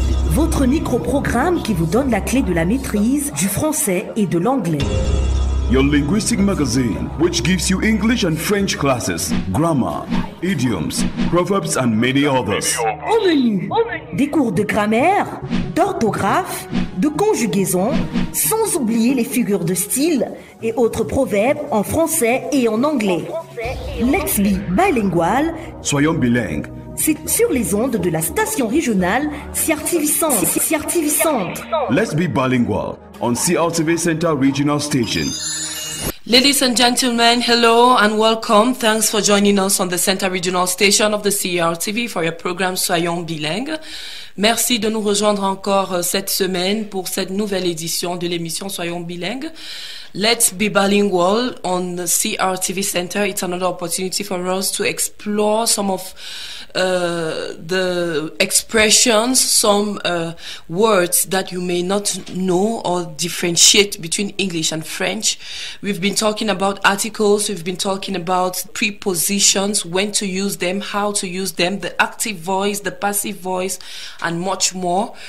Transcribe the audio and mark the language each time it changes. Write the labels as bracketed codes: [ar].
[fr] Votre micro-programme qui vous donne la clé de la maîtrise du français et de l'anglais. [en] Your linguistic magazine, which gives you English and French classes, grammar, idioms, proverbs, and many others. [fr] Au menu, des cours de grammaire, d'orthographe, de conjugaison, sans oublier les figures de style et autres proverbes en français et en anglais. [en] Let's be bilingual. [fr] Soyons bilingues. C'est sur les ondes de la station régionale CRTV-Centre. [en] Let's be bilingual on CRTV Center Regional Station. Ladies and gentlemen, hello and welcome. Thanks for joining us on the Center Regional Station of the CRTV for your program Soyons bilingues. [fr] Merci de nous rejoindre encore cette semaine pour cette nouvelle édition de l'émission Soyons bilingues. [en] Let's be bilingual on the CRTV Center. It's another opportunity for us to explore some of the expressions, some words that you may not know or differentiate between English and French. We've been talking about articles, we've been talking about prepositions, when to use them, how to use them, the active voice, the passive voice, and much more.